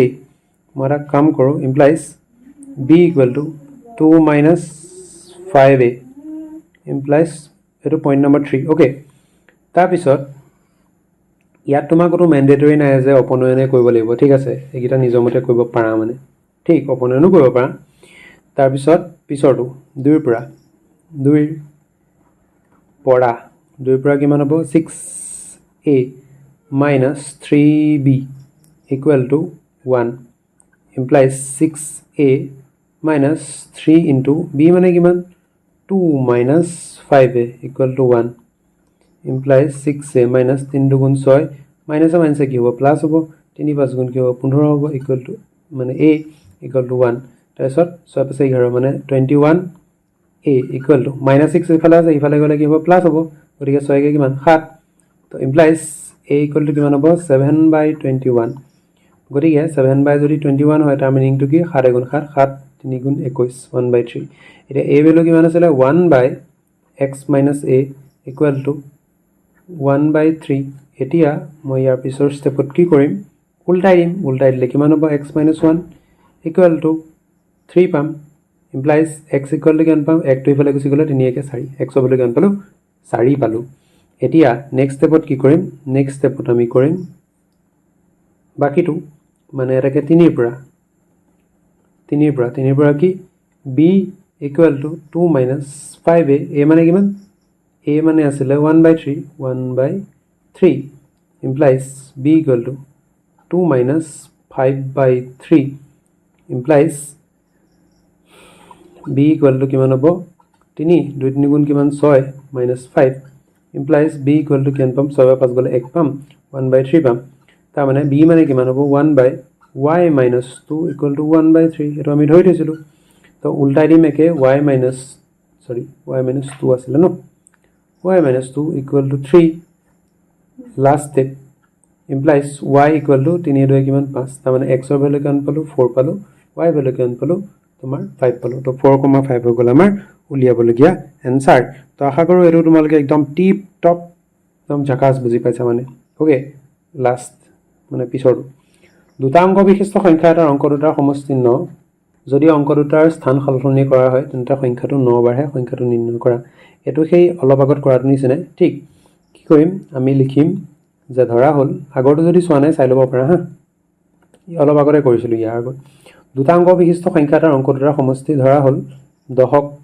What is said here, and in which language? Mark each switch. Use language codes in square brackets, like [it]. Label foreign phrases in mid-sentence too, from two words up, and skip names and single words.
[as] মই এটা কাম কৰোঁ [en] implies b equal to 2 minus 5a implies [as] এইটো [en] point number 3 okay [as] তাৰপিছত ইয়াত তোমাৰ কোনো মেণ্ডেটৰী নাই যে অপনয়নে কৰিব লাগিব ঠিক আছে এইকেইটা নিজৰ মতে কৰিব পাৰা মানে ঠিক অপনয়নো কৰিব পাৰা তাৰপিছত পিছৰটো 2 ৰ পৰা 2 ৰ পৰা কিমান হ'ব [en] 6a minus 3b equal to 1 implies 6a minus 3 into b [as] মানে কিমান [en] 2 minus 5a equal to 1 implies 6a minus 3 [as] গুণ 6 [en] minus minus [as] কি হ'ব প্লাস হ'ব 3 5 গুণ কি হ'ব 15 হ'ব [en] equal to [as] মানে [en] a equal to 1 [as] তাৰপিছত 6 5 11 মানে 21 [en] a equal to minus 6 [as] ইফালে আছে ইফালে গ'লে কি হ'ব প্লাস হ'ব গতিকে 6 কে কিমান 7 তো [en] implies a equal to [as] কিমান হ'ব 7/21 গতিকে 7 যদি 21 হয় তাৰ মিনিংটো কি 7 গুণ 7 7 3 গুণ 21 1/3 এটা a ভ্যালু কিমান আছিল 1/x - [en] a equal to 1/3 [as] এতিয়া মই ইয়াৰ পিছৰ ষ্টেপত কি কৰিম উল্টাই দিলে কিমান হ'ব [en] x - 1 equal to 3 [as] পাম [en] implies x equal to [as] কিমান পাম 1 টো ইফালে গুচি গ'লে 3 কে 4 x ৰ ভ্যালু কিমান পালো 4 পালো এতিয়া [en] next stepত [as] কি কৰিম [en] next stepত [as] আমি কৰিম বাকিটো মানে এটাকে 3 ৰ পৰা কি [en] b equal to 2 minus 5a [as] a মানে কিমান a মানে আছিল 1/3 [en] implies b equal to 2 minus 5/3 implies b equal to [as] কিমান হ'ব 3 2 3 গুণ কিমান [en] 6 minus 5 implies b equal to [as] কিমান পাম 6 বা 5 গ'লে 1 পাম 1/3 পাম তাৰ মানে b মানে কিমান হ'ব 1/y - 2 [en] equal to 1/3 [as] এটো আমি ধৰি থৈছিলো তো উল্টাই দিম একে y - 2 আছিল ন [en] y - 2 equal to [as] 3 last step implies y equal to 3 2 কিমান 5 তাৰ মানে x ৰ ভ্যালু কিমান পালো 4 পালো y ভ্যালু কিমান পালো তোমাৰ 5 পালো তো 4,5 হৈ গ'ল আমাৰ উলিয়াবলগীয়া এনসাৰ তো আশা কৰোঁ এইটো তোমালোকে একদম টিপ টপ একদম ঝাকাছ বুজি পাইছা মানে ওকে লাষ্ট মানে পিছৰটো দুটা অংক বিশিষ্ট সংখ্যা এটাৰ অংক দুটাৰ সমষ্টি 9 যদি অংক দুটাৰ স্থান সলনি কৰা হয় তেন্তে সংখ্যাটো 9 বাঢ়ে সংখ্যাটো নিৰ্ণয় কৰা এটো সেই অলপ আগত কৰাটো নিচিনাই ঠিক কি কৰিম আমি লিখিম যে ধৰা হ'ল আগৰটো যদি চোৱা নাই চাই ল'ব পাৰা হা অলপ আগতে কৰিছিলো ইয়াৰ আগত দুটা অংক বিশিষ্ট সংখ্যা এটাৰ অংক দুটাৰ সমষ্টি ধৰা হ'ল দশক